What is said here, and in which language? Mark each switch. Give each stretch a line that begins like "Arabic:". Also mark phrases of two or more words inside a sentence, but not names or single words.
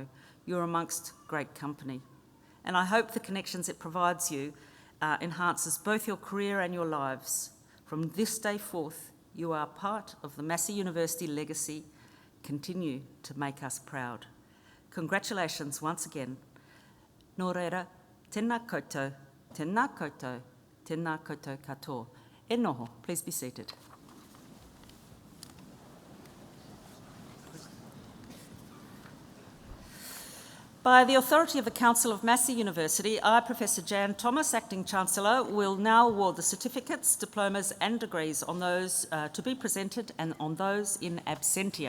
English: You're amongst great company. And I hope the connections it provides you enhances both your career and your lives. From this day forth, you are part of the Massey University legacy. Continue to make us proud. Congratulations once again.
Māori: Nō reira, tēnā koutou, tēnā koutou, tēnā koutou katoa. E noho,
English: please be seated. By the authority of the Council of Massey University, I, Professor Jan Thomas, Acting Chancellor, will now award the certificates, diplomas and degrees on those to be presented and on those in absentia.